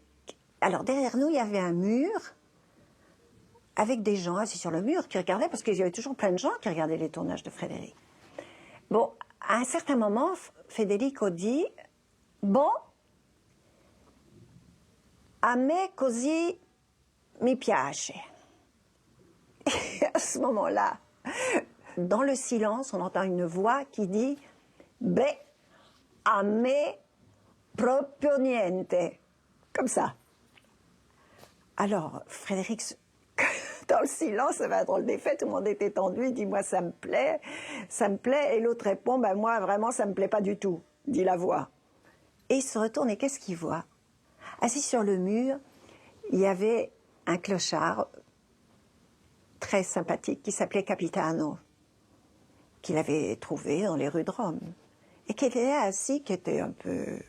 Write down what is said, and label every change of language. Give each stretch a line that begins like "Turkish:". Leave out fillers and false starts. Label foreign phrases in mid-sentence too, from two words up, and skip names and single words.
French: Alors, derrière nous, il y avait un mur avec des gens assis sur le mur qui regardaient, parce qu'il y avait toujours plein de gens qui regardaient les tournages de Frédéric. Bon, à un certain moment, Federico dit « Bon,
Italian: a me così mi piace ».
French: Et à ce moment-là, dans le silence, on entend une voix qui dit «
Italian: Beh, a me proprio niente ».
French: Comme ça. Alors, Frédéric... Dans le silence, ça va un drôle d'effet, tout le monde était tendu, il dit « moi ça me plaît », et l'autre répond « ben moi vraiment ça me plaît pas du tout », dit la voix. Et il se retourne et qu'est-ce qu'il voit? Assis sur le mur, il y avait un clochard très sympathique qui s'appelait Capitano, qu'il avait trouvé dans les rues de Rome, et qui était assis, qui était un peu...